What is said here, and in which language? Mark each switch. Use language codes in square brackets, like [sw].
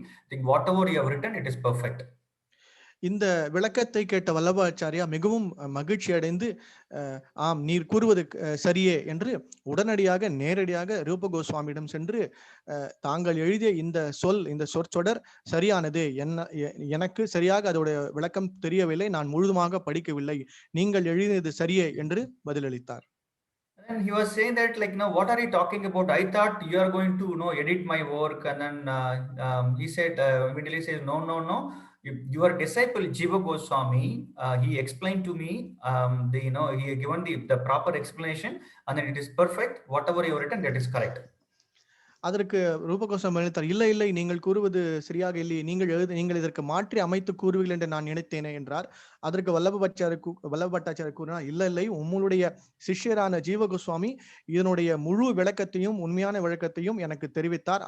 [en] I think whatever you have written, it is perfect. [ta] இந்த விளக்கத்தை கேட்ட வல்லபாச்சாரியா மிகவும் மகிழ்ச்சி அடைந்து, ஆம் நீர் கூறுவது சரியே என்று உடனடியாக நேரடியாக ரூப கோஸ்வாமியிடம் சென்று, தாங்கள் எழுதிய இந்த சொற்றொடர் சரியானது, எனக்கு சரியாக அதோட விளக்கம் தெரியவில்லை, நான் முழுதுமாக படிக்கவில்லை, நீங்கள் எழுதியது சரியே என்று பதிலளித்தார். [en] And he was saying that what are you talking about? I thought you are going to edit my work. And then he said, immediately says, no. Your disciple Jiva Goswami, he explained to me, he given the proper explanation, and then it is perfect. Whatever you have written, that is correct. [ta] அதற்கு ரூப கோஸ்வாமி எழுத்தார், இல்லை நீங்கள் கூறுவது சரியாக இல்லை, நீங்கள் இதற்கு மாற்றி அமைத்து கூறுவீர்கள் என்று நான் நினைத்தேனே என்றார். அதற்கு வல்லபட்டாச்சாரியர் கூறினார், இல்லை உங்களுடைய சிஷ்யரான ஜீவ கோஸ்வாமி இதனுடைய முழு விளக்கத்தையும் உண்மையான விளக்கத்தையும் எனக்கு தெரிவித்தார்.